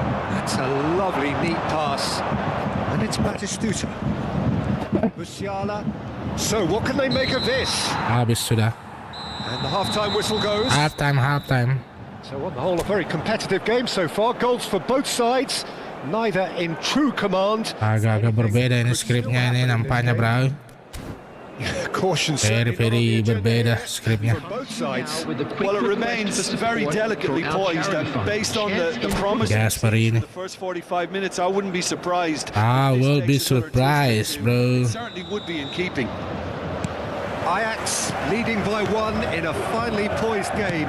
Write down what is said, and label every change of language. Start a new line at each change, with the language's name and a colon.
English: That's a lovely, neat pass. And it's Batistuta. Musiala. So, what can they make of this?
Indonesian: Habis sudah.
English: And the half-time whistle goes. Half-time. So, on the whole, a very competitive game so far. Goals for both sides. Neither in true command.
Indonesian: Agak-agak berbeda ini skripnya ini nampaknya, bro. Very berbeda skripnya.
English: Well, it remains very delicately poised, and based on the promises in the first 45 minutes, I wouldn't be surprised. I will be surprised, bro. It certainly would be in keeping. Ajax leading by 1 in a finely poised game.